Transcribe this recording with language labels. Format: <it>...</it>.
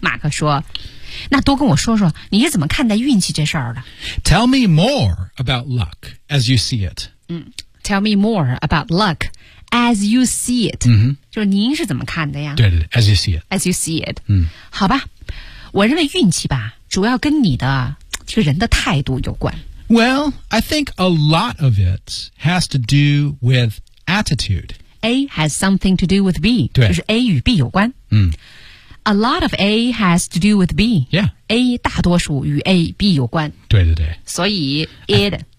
<zh>马克说那多跟我说说你是怎么看待运气这事儿的</zh> <en>Tell me more about luck as you see it、嗯、Tell me more about luck as you see it、 mm-hmm.</en> <zh>就是您是怎么看的呀</zh> <en>对 对, 对 as you see it as you see it、</en> <zh>嗯、好吧我认为运气吧主要跟你的这个人的态度有关。</zh> <en>Well, I think a lot of it has to do with attitude. A has something to do with B.</en> <zh>对。就是 A 与 B 有关。嗯。</zh> <en>A lot of A has to do with B. Yeah.</en> <zh>A 大多数与 A, B 有关。对对对。所以 it...</zh>